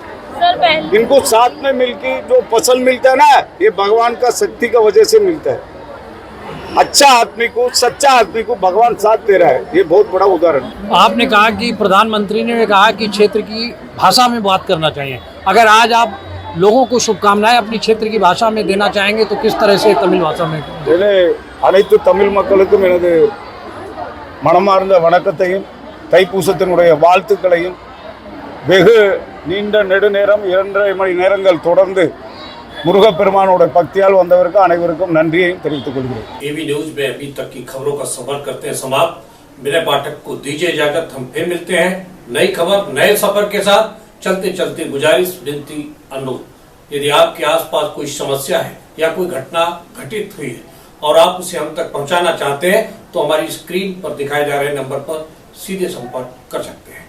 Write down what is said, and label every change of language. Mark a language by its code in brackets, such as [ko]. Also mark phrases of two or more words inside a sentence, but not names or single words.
[hi] इनको साथ में मिलकर जो पसंद मिलता है ना, ये भगवान का शक्ति का वजह से मिलता है। अच्छा आदमी को, सच्चा आदमी को भगवान साथ दे रहा है, ये बहुत बड़ा उदाहरण है। आपने कहा कि प्रधानमंत्री ने कहा कि क्षेत्र की भाषा में बात करना चाहिए। अगर आज आप लोगों को शुभकामनाएं अपनी क्षेत्र की भाषा में देना चाहेंगे तो किस तरह से तमिल भाषा में? [ta] இதிலே அனைத்து தமிழ் மக்களுக்கும் எனது மனமார்ந்த வணக்கத்தையும் தைப்பூசத்தினுடைய வாழ்த்துக்களையும் வெகு நீண்ட நெடுநேரம் 2.5 மணி நேரங்கள் தொடர்ந்து முருகப்பெருமானோட பக்தியால் வந்தவருக்கு அனைவருக்கும் நன்றியையும் தெரிவித்துக் கொள்கிறேன். [hi] एवी न्यूज में अभी तक की खबरों का सफर करते हैं समाप्त. मेरे पाठक को दीजिए इजाजत. हम फिर मिलते हैं नई खबर नए सफर के साथ. चलते चलते गुजारिश, विनती, अनुरोध, यदि आपके आसपास कोई समस्या है या कोई घटना घटित हुई है और आप उसे हम तक पहुंचाना चाहते हैं तो हमारी स्क्रीन पर दिखाए जा रहे नंबर पर सीधे संपर्क कर सकते हैं.